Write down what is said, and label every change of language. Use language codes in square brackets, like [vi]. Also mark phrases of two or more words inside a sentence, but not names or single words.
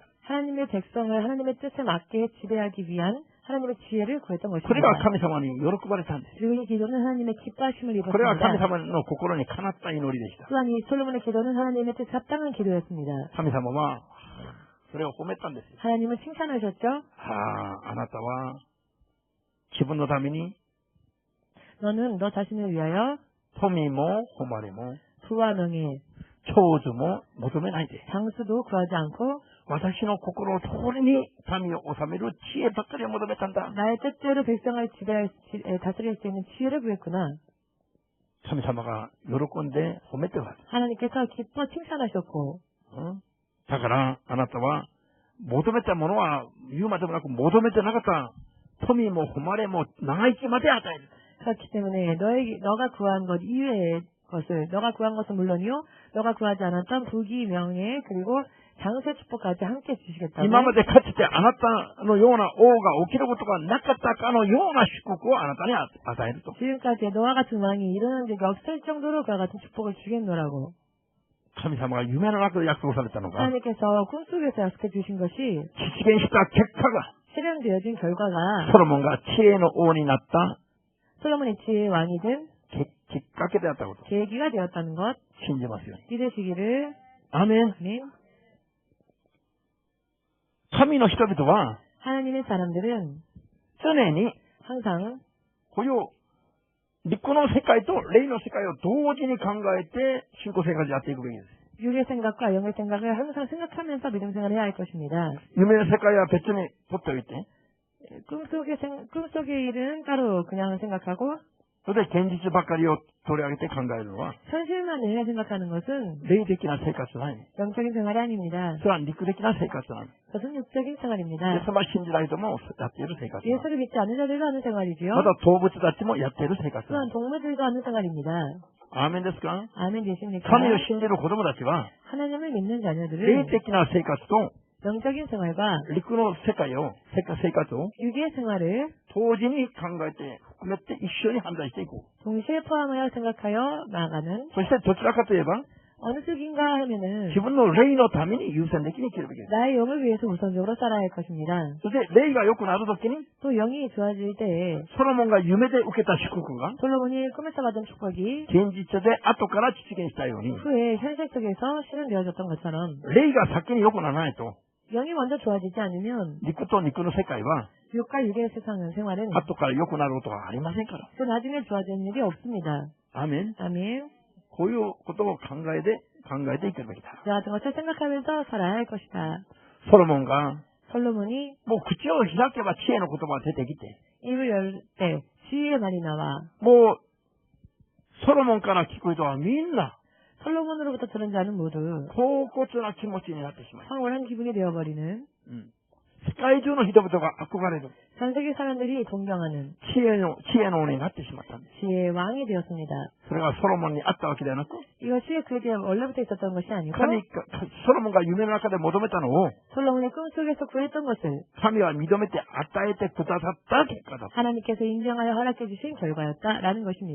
[ko] 하나님의 백성을 하나님의 뜻에 맞게 지배하기 위한 하나님의 지혜를 구했던 [ja] これが [ko] 것입니다. [ja] 神様に喜ばれたんです。 [ko] 그리고 이 기도는 하나님의 기뻐하심을 [ja] これは神 [ko] 입었습니다. [ja] 様の心にかなった祈りでした。 [ko] 또한 이 솔로몬의 기도는 하나님의 뜻에 합당한 기도였습니다. [ja] 神様は、それを褒めたんですよ。 [ko] 하나님은 칭찬하셨죠? [ja] あなたは、自分のために、 [ko] 너는 너 자신을 위하여 [ja] 富も誉れも、 [ko] 부와 명예, [ja] 長寿も求めないで。 [ko] 장수도 구하지 않고 [ja] 私の心を通りに民を治める知恵ばっかりを求めたんだ。 [ko] 나의 뜻대로 백성을 다스릴 수 있는 지혜를 구했구나. [ja] 神様が喜んで褒めては [ko] 하나님께서 기뻐 칭찬하셨고 [ja] だからあなたは求めたものは言うまでもなく求めてなかった富も誉れも長生きまで与える。 [ko] 그렇기 때문에 너가 구한 것 이외의 것을 너가 구한 것은 물론이요 너가 구하지 않았던 부귀 명예 그리고 장세 축복까지 함께 주시겠다고 [ja] 今までかつてあなたのような王が起きることがなかったかのような祝福をあなたに与えると。 [ko] 지금까지 너와 같은 왕이 일어난 적이 없을 정도로 그와 같은 축복을 주겠노라고 [ja] 神様が夢の中で約束されたのが [ko] 하나님께서 꿈속에서 약속해 주신 것이 [ja] 実現した結果が [ko] 실현되어진 결과가 [ja] ソロモンが知恵の王になった [ko] 솔로몬의 지혜의 왕이 된 [ja] きっかけであったこと [ko] 계기가 되었다는 것 [ja] 信じますように。 [ko] 믿으시기를 [ja] アーメン。 [ko] 아멘. [ja] 神の人々は [ko] 하나님의 사람들은 [ja] 常に [ko] 항상 [ja] これを陸の世界と霊の世界を同時に考えて信仰生活をやっていくべきです。 [ko] 육의 생각과 영의 생각을 항상 생각하면서 믿음 생활을 해야 할 것입니다. [ja] 夢の世界は別に取っておいて、 [ko] 꿈속의 일은 따로 그냥 생각하고 [ja] それで現実ばかりを取り上げて考えるのは [ko] 현실만을 생각하는 것은 [ja] 霊的な生活じゃない。 [ko] 영적인 생활이 아닙니다. [ja] それは陸的な生活なんです。 [ko] 그것은 육적인 [ja] イ [ko] 생활입니다. [ja] エス様を信じない人もやっている生活なんです。 [ko] 예수를 믿지 않는 자들도 하는 생활이지요. [ja] また動物たちもやっている生活なん [ko] 또한 [ja] です。 [ko] 동물들도 하는 생활입니다. [ja] アーメンですか？ [ko] 아멘 되십니까? [ja] 神を信じる子供たちは [ko] 하나님을 믿는 [ja] 霊 [ko] 자녀들은 [ja] 的な生活と [ko] 영적인 생활과 [ja] 陸の世界を、生活を [ko] 육의 생활을 [ja] 同時に考えて含めて一緒に判断していこう。 [ko] 동시에 포함하여 생각하여 나아가는 [ja] そしてどちらかといえば [ko] 어느 쪽인가 하면은 [ja] 自分の霊のために優先的に生きるべきです。 [ko] 나의 영을 위해서 우선적으로 살아야 할 것입니다. [ja] そして霊が良くなるときに [ko] 또 영이 좋아질 때에 [ja] ソロモンが夢で受けた祝福が [ko] 솔로몬이 꿈에서 받은 축복이 [ja] 現実で後から実現したように [ko] 후에 현실 속에서 실현되어졌던 것처럼 [ja] 霊が先に良くならないと [ko] 영이 먼저 좋아지지 않으면 [ja] 肉と肉の世界は [ko] 육과 육의 세상은 생활은 [ja] 後から良くなることはありませんから。 [ko] 그 나중에 좋아지는 일이 없습니다. [ja] アーメン。 [ko] 아멘. [ja] こういうことを考えていくべきだ。 [ko] 이와 같은 것을 생각하면서 살아야 할 것이다. [ja] ソロモンが [ko] 솔로몬이 [ja] もう口を開けば知恵の言葉が出てきて [ko] 입을 열 때 지혜의 말이 나와 [ja] もうソロモンから聞く人はみんな [ko] 솔로몬으로부터 들은 자는 모두 [ja] 恍惚な気持ちになってしまう。 [ko] 황홀한 기분이 되어버리는 [ja] 世界中の人々が憧れる [ko] 전 세계 사람들이 동경하는 [ja] 知恵の王になってしまったんです。 [ko] 지혜의 왕이 되었습니다. [ja] それがソロモンにあったわけではなく、 [ko] 이것이 그게 원래부터 있었던 것이 아니고 [ja] ソロモンが夢の中で求めたのを [ko] 솔로몬의 꿈속에서 구했던 것을 [ja] 神は認めて与えてくださった結果だ。 [ko] 하나님께서 인정하여 허락해 주신 결과였다라는 것입니다.